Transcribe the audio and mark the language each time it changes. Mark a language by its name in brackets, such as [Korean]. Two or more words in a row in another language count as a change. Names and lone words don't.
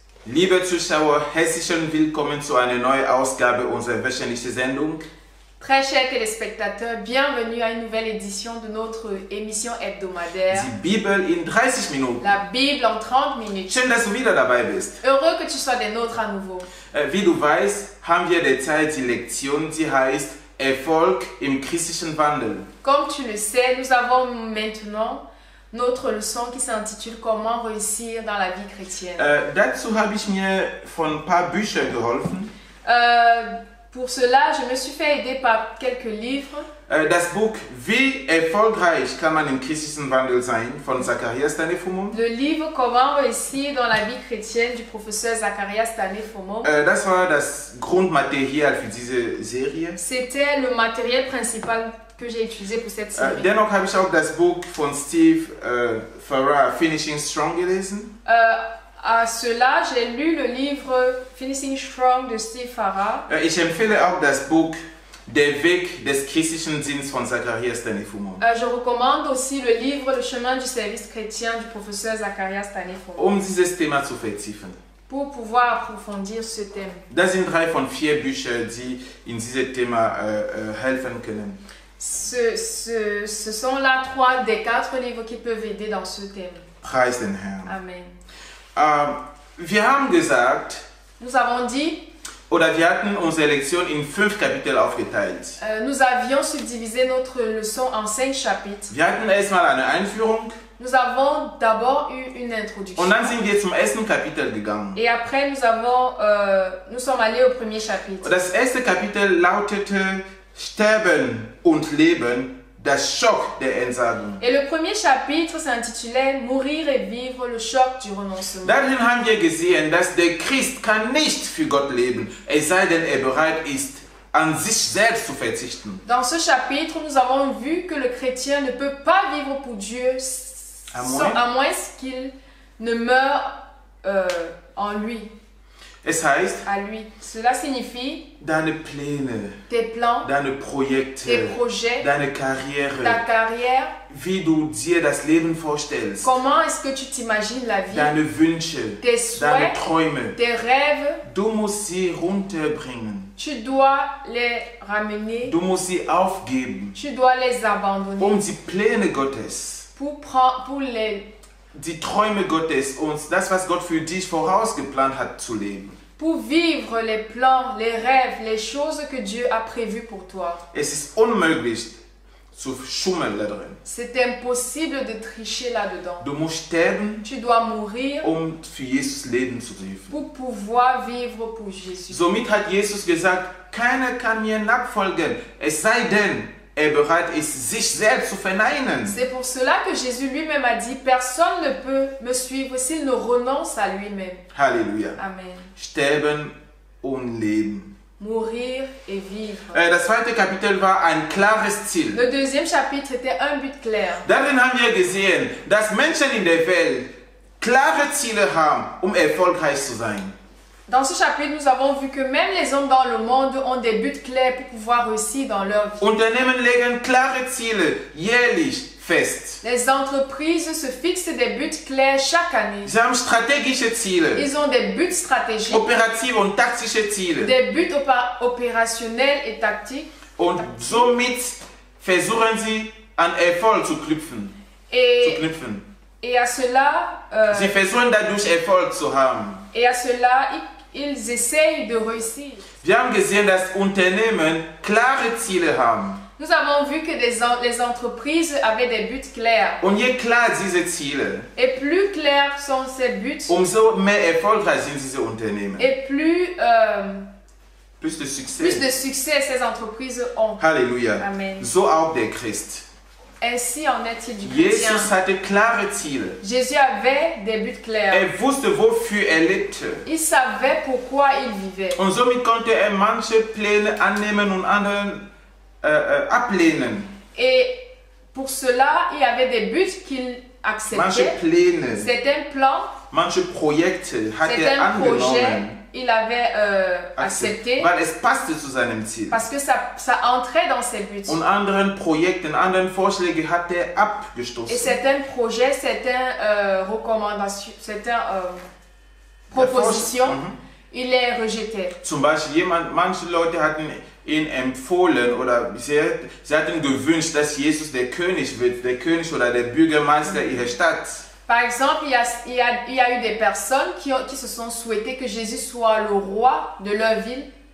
[German] Liebe Zuschauer, herzlichen Willkommen zu einer neuen Ausgabe unserer wöchentlichen Sendung. [French] Très chers téléspectateurs, bienvenue à une nouvelle édition de notre émission hebdomadaire. [German] Die Bibel in 30 Minuten. [French] La Bible en 30 minutes. [German] Schön, dass du wieder dabei bist. [French] Heureux que tu sois des nôtres à nouveau. [German] Wie du weißt, haben wir derzeit die Lektion, die heißt Erfolg im christlichen Wandel. [French] Comme tu le sais, nous avons maintenant notre leçon qui s'intitule Comment réussir dans la vie chrétienne. [German] Dazu habe ich mir von ein paar Büchern geholfen. [French] Pour cela, je me suis fait aider par quelques livres. [German] Das Buch Wie erfolgreich kann man im christlichen Wandel sein von Zacharias Tanefumo. [French] Le livre Comment réussir dans la vie chrétienne du professeur Zacharias Tanefumo. [German] Das war das Grundmaterial für diese Serie. [French] C'était le matériel principal que j'ai utilisé pour cette série. [German] Dennoch habe ich auch das Buch von Steve Farrar, Finishing Strong, gelesen. [French] À cela, j'ai lu le livre Finishing Strong de Steve Farrar. [German] Ich empfehle auch das Buch Der Weg des christlichen Sinns von Zacharias Tanefumo. [French] Je recommande aussi le livre Le chemin du service chrétien du professeur Zacharias Tanefumo. [German] Dieses Thema zu vertiefen. [French] Pour pouvoir approfondir ce thème. [German] Das sind 3 von 4 Bücher, die in diesem Thema helfen können. [French] Ce sont là 3 des 4 livres qui peuvent aider dans ce thème. [German] Preis den Herrn. Amen. Wir haben gesagt, [French] nous avons dit, [German] oder wir hatten unsere Lektion in 5 Kapitel aufgeteilt. [French] Nous avions subdivisé notre leçon en 5 chapitres. [German] Wir hatten erstmal eine Einführung. [French] Nous avons d'abord eu une introduction. [German] Und dann sind wir zum ersten Kapitel gegangen. [French] Et après nous sommes allés au premier chapitre. [German] Und das erste Kapitel lautete Sterben und Leben. Das Schock der Entsagung. [French] Et le premier chapitre s'intitulait Mourir et vivre, le choc du renoncement. [German] Darin haben wir gesehen, dass der Christ kann nicht für Gott leben, es sei denn, er bereit ist, an sich selbst zu verzichten. [French] Dans ce chapitre, nous avons vu que le chrétien ne peut pas vivre pour Dieu à moins qu'il ne meure en lui. [German] Es heißt, [French] à lui. Cela signifie [German] deine Pläne, [French] tes plans, [German] deine Projekte, [French] tes projets, [German] deine Karriere, [French] ta carrière, [German] wie du dir das Leben vorstellst, [French] comment est-ce que tu t'imagines la vie, [German] deine Wünsche, [French] tes souhaits, [German] deine Träume, [French] tes rêves, [German] du musst sie runterbringen. [French] Tu dois les ramener, [German] du musst sie aufgeben, [French] tu dois les abandonner, [German] die Pläne Gottes, [French] pour les [German] die Träume Gottes und das, was Gott für dich vorausgeplant hat, zu leben. [French] Pour vivre les plans, les rêves, les choses que Dieu a prévues pour toi. [German] Es ist unmöglich zu schummeln da drin. [French] C'est impossible de tricher là-dedans. [German] Du musst sterben, [French] tu dois mourir, [German] für Jesus leben zu dürfen. [French] Pour pouvoir vivre pour Jésus. [German] Somit hat Jesus gesagt, keiner kann mir nachfolgen, es sei denn, er bereit ist, sich selbst zu verneinen. [French] C'est pour cela que Jésus lui-même a dit, personne ne peut me suivre s'il ne renonce à lui-même. Halleluja. Amen. [German] Sterben und leben. [French] Mourir et vivre. [German] Das zweite Kapitel war ein klares Ziel. [French] Le deuxième chapitre était un but clair. [German] Darin haben wir gesehen, dass Menschen in der Welt klare Ziele haben, erfolgreich zu sein. [French] Dans ce chapitre, nous avons vu que même les hommes dans le monde ont des buts clairs pour pouvoir réussir dans leur vie. [German] Unternehmen legen klare Ziele jährlich fest. [French] Les entreprises se fixent des buts clairs chaque année. [German] Sie haben strategische Ziele. [French] Ils ont des buts stratégiques. [German] Operative und taktische Ziele. [French] Des buts opérationnels et tactiques. [German] Und somit versuchen sie an Erfolg zu knüpfen. [French] Et à cela, [German] sie versuchen dadurch Erfolg zu haben. [French] Et à cela, ils essayent de réussir. [German] Wir haben gesehen, dass Unternehmen klare Ziele haben. [French] Nous avons vu que les entreprises avaient des buts clairs. [German] Und je klar diese Ziele, [French] et plus clairs sont ces buts, [German] umso mehr erfolgreich sind diese Unternehmen. [French] Et plus de succès ces entreprises ont. Halleluja. Amen. [German] So auch der Christ. [French] Ainsi en est-il du chrétien. [German] Jesus hatte klare Ziele. [French] Jésus avait des buts clairs. [German] Er wusste, wofür er lebte. [French] Il savait pourquoi il vivait. [German] Und somit konnte er manche Pläne annehmen und andere ablehnen. [French] Et pour cela, il y avait des buts qu'il acceptait. [German] Manche Pläne, [French] certains plans, [German] manche Projekte hat er angenommen. [French] Il avait accepté [German] weil es passte zu seinem Ziel. [French] Parce que ça entrait dans ses buts. [German] Und anderen Projekten, anderen Vorschläge hat er abgestoßen. [French] Et certains projets, certaines recommandations, certains proposition, il les rejetait. [German] Zum Beispiel, manche Leute hatten ihn empfohlen oder sie hatten gewünscht, dass Jesus der König wird, der König oder der Bürgermeister ihrer Stadt. [French] Par exemple, il y a eu des personnes qui se sont souhaitées que Jésus soit le roi de leur ville.